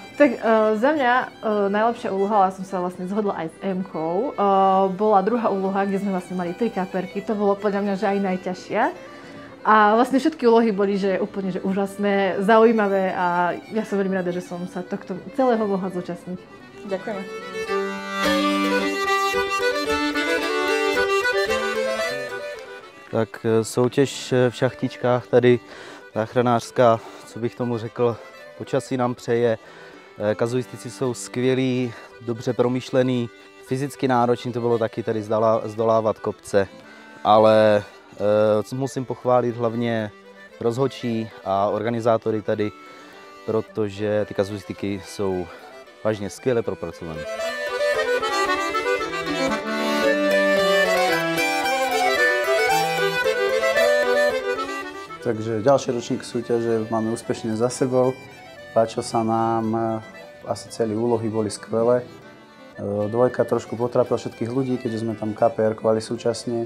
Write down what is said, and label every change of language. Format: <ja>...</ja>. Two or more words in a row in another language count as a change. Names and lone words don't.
<sk>Tak za mňa najlepšia úloha, ale som sa vlastne zhodla aj s Emkou, bola druhá úloha, kde sme vlastne mali 3 kaperky. To bolo podľa mňa, že aj najťažšia. A vlastne všetky úlohy boli že úplne že úžasné, zaujímavé a ja som veľmi rada, že som sa tohto celého mohla zúčastniť. Ďakujeme.</sk> <cs>Tak soutěž v šachtičkách tady záchranářská, co bych tomu řekl, počasí nám přeje, kazuistici jsou skvělí, dobře promyšlený, fyzicky náročný to bylo taky tady zdolávat kopce, ale musím pochválit hlavně rozhodčí a organizátory tady, protože ty kazuistiky jsou vážně skvěle propracované.</cs> <sk>Takže ďalší ročník súťaže máme úspešne za sebou. Páčil sa nám, asi celé úlohy boli skvelé. Dvojka trošku potrápila všetkých ľudí, keďže sme tam KPR-kovali súčasne.</sk>